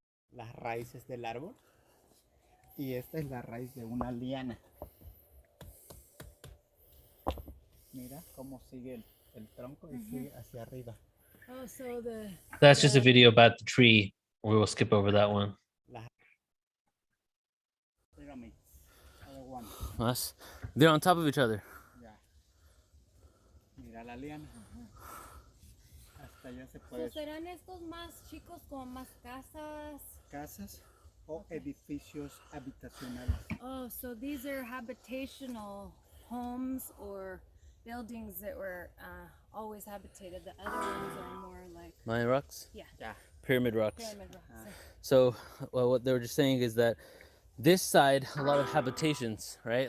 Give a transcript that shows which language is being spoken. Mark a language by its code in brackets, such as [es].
[es] Las raíces del árbol, y esta es la raíz de una liana. Mira cómo sigue el tronco y sigue hacia arriba. [en] Oh, so That's just a video about the tree. We will skip over that one. Pyramids. Other one. Us? They're on top of each other. [es] Ya. Mira la liana. Hasta allá se puede. ¿Serán estos más chicos como más Casas o edificios habitacionales. [en] Oh, so these are habitational homes or buildings that were always habitated. The other ones are more like Mayan rocks? Yeah. Pyramid rocks. Pyramid rocks. So, well, what they were just saying is that this side, a lot of habitations, right?